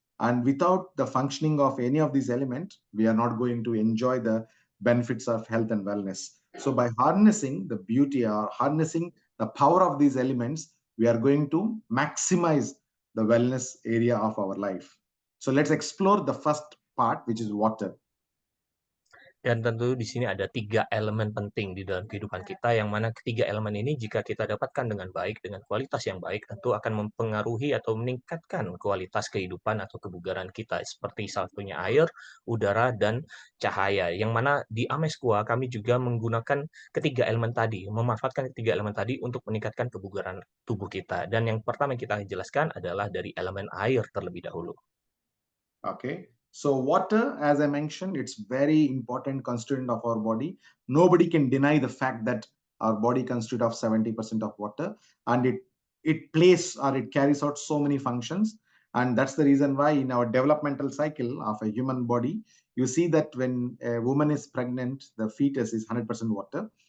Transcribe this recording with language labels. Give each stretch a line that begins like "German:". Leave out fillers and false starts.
English: And without the functioning of any of these elements, we are not going to enjoy the benefits of health and wellness. So by harnessing the beauty or harnessing the power of these elements, we are going to maximize the wellness area of our life. So let's explore the first part, which is water.
Indonesian: Dan tentu di sini ada 3 elemen penting di dalam kehidupan kita, yang mana ketiga elemen ini jika kita dapatkan dengan baik, dengan kualitas yang baik, tentu akan mempengaruhi atau meningkatkan kualitas kehidupan atau kebugaran kita, seperti salah satunya air, udara, dan cahaya. Yang mana di Amesqua kami juga menggunakan ketiga elemen tadi, memanfaatkan ketiga elemen tadi untuk meningkatkan kebugaran tubuh kita. Dan yang pertama yang kita jelaskan adalah dari elemen air terlebih dahulu.
English: Okay. So water, as I mentioned, it's very important constituent of our body. Nobody can deny the fact that our body constitutes of 70% of water, and it plays or it carries out so many functions. And that's the reason why in our developmental cycle of a human body, you see that when a woman is pregnant, the fetus is 100% water.